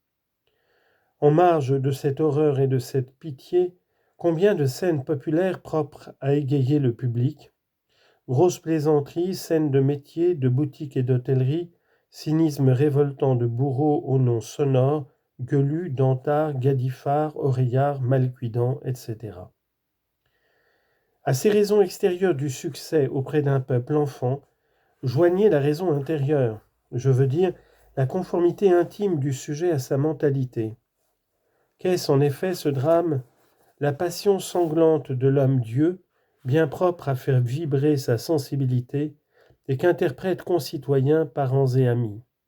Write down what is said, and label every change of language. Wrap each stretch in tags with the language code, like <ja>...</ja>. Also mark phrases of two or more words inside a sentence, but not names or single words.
<fr>En marge de cette horreur et de cette pitié, combien de scènes populaires propres à égayer le public, grosses plaisanteries, scènes de métier, de boutiques et d'hôtellerie, cynisme révoltant de bourreaux aux noms sonores, guelus, dantards, gadifards, oreillards, malcuidants, etc. À ces raisons extérieures du succès auprès d'un peuple enfant, joignez la raison intérieure, je veux dire la conformité intime du sujet à sa mentalité. Qu'est-ce en effet ce drame? La passion sanglante de l'homme-dieu, bien propre à faire vibrer sa sensibilité, et qu'interprètent concitoyens, parents et amis.</fr>